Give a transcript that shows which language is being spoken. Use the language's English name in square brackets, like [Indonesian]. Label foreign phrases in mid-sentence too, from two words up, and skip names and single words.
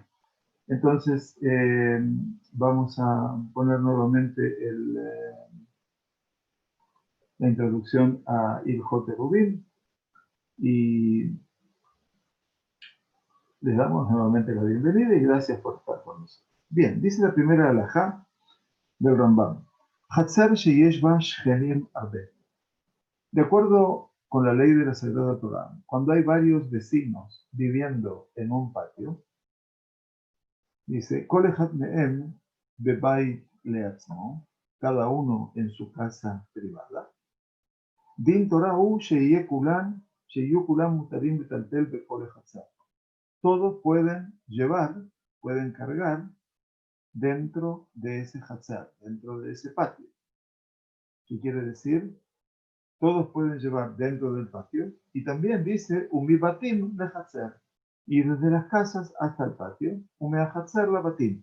[Spanish] Entonces, vamos a poner nuevamente la introducción a [Hebrew] הלכות עירובין [Spanish] y les damos nuevamente la bienvenida y gracias por estar con nosotros. Bien, dice la primera alajá del Rambam. [Hebrew] חצר שיש בה שכנים הרבה. [Spanish] De acuerdo con la ley de la Sagrada Torá, cuando hay varios vecinos viviendo en un patio, dice, [Hebrew] כל אחד מהם בבית לעצמו, [Spanish] cada uno en su casa privada. [Hebrew] דין תורה שיהיו כולן מותרים לטלטל בכל החצר. [Spanish] Todos pueden llevar, pueden cargar dentro de ese hatzar, dentro de ese patio. ¿Qué quiere decir? Todos pueden llevar dentro del patio. Y también dice, [Hebrew] ומבתים לחצר. [Spanish] Y desde las casas hasta el patio, [Hebrew] ומהחצר לבתים.